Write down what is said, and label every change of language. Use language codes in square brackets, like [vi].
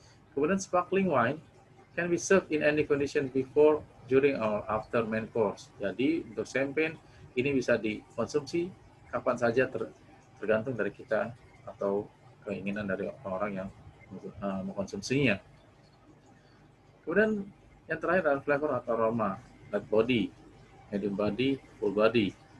[id] Kemudian [en] sparkling wine can be served in any condition before, during, or after main course. [id] Jadi untuk champagne ini bisa dikonsumsi kapan saja tergantung dari kita atau keinginan dari orang yang mengkonsumsinya. Kemudian yang terakhir adalah flavor atau aroma. [en] Light body, medium body, full body.